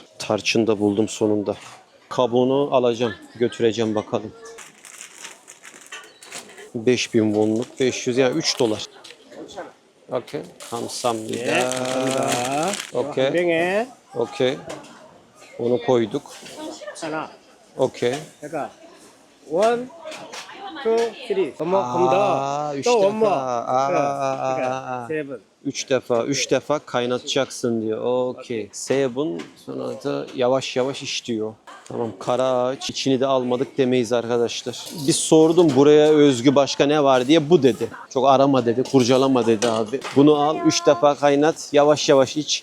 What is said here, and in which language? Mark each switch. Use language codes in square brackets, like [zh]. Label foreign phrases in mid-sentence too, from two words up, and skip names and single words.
[tr] Tarçın da buldum sonunda. Kabuğunu alacağım, götüreceğim bakalım. 5000 wonluk, 500 yani $3. Okey. Kamsamnida. Okey. 뱅에 Okey. Onu koyduk. [ko] 하나. [tr] Okey. [ko] 내가 1, 2, 3. [tr] Aa, 3 defa. [ko] 세 번. [tr] 3 defa kaynatacaksın diyor. Okey. Seven sonra da yavaş yavaş iç diyor. Tamam, kara ağaç. İçini de almadık demeyiz arkadaşlar. Bir sordum buraya özgü başka ne var diye, bu dedi. Çok arama dedi, kurcalama dedi abi. Bunu al, 3 defa kaynat, yavaş yavaş iç.